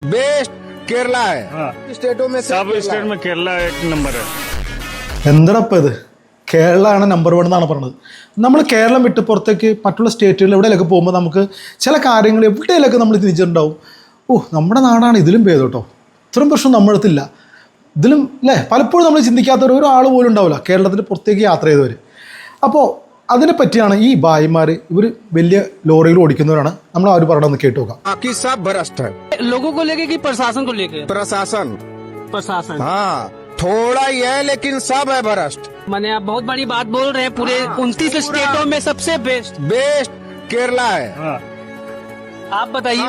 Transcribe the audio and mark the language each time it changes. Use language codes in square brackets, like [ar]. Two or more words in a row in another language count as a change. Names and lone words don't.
[hi] बेस्ट केरला है। स्टेटों में सब स्टेट में केरला एक नंबर है। [ml] എന്തടപ്പം ഇത് കേരളമാണ് നമ്പർ 1 എന്നാണ് പറഞ്ഞത്. നമ്മൾ കേരളം വിട്ട് പുറത്തേക്ക് മറ്റുള്ള സ്റ്റേറ്റുകളിൽ എവിടെയൊക്കെ പോകുമ്പോൾ നമുക്ക് ചില കാര്യങ്ങൾ എവിടെയൊക്കെ നമ്മൾ തിരിച്ചിട്ടുണ്ടാവും. നമ്മുടെ നാടാണ് ഇതിലും ഭേദം കേട്ടോ, ഇത്രയും പ്രശ്നം നമ്മുടെ അടുത്തില്ല, ഇതിലും അല്ലേ പലപ്പോഴും നമ്മൾ ചിന്തിക്കാത്ത ഒരാൾ പോലും ഉണ്ടാവില്ല കേരളത്തിന് പുറത്തേക്ക് യാത്ര ചെയ്തവർ. അപ്പോൾ അതിനെ പറ്റിയാണ് ഈ ഭായിമാർ, ഇവർ വലിയ ലോറികൾ ഓടിക്കുന്നവരാണ്. നമ്മൾ ആ ഒരു പറയണമെന്ന് കേട്ടു നോക്കാം. [hi] बाकी सब भ्रष्ट है। लोगों को लेके कि प्रशासन को लेके? प्रशासन प्रशासन, हाँ थोड़ा ही है लेकिन सब है भ्रष्ट। मैंने आप बहुत बड़ी बात बोल रहे हैं। पूरे 29 स्टेटों में सबसे बेस्ट बेस्ट केरला है। आप बताइए।